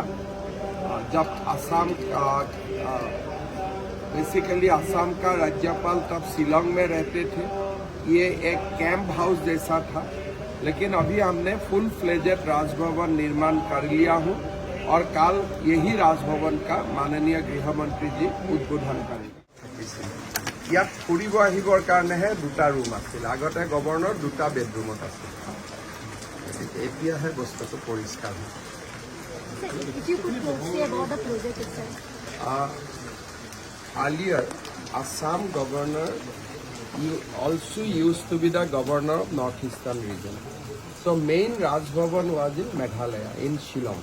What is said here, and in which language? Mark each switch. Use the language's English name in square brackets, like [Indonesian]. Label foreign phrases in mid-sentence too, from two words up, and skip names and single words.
[Hindi] जब असम बेसिकली असम का राज्यपाल तब शिलोंग में रहते थे। ये एक कैंप हाउस जैसा था, लेकिन अभी हमने [English] full fledged [Hindi] राजभवन निर्माण कर लिया हूँ और कल यही राजभवन का माननीय गृह मंत्री जी उद्बोधन करेंगे। [Assamese] ইয়াত ফুৰিব আহিবৰ কাৰণেহে দুটা ৰুম আছিল। আগতে গভৰ্ণৰ দুটা বেডৰুমত আছিল। এতিয়াহে বস্তুটো পৰিষ্কাৰ হৈছে। [English] Earlier, Assam governor also used to be the governor of northeastern region. So main Rajbhavan was in Meghalaya, in Shillong.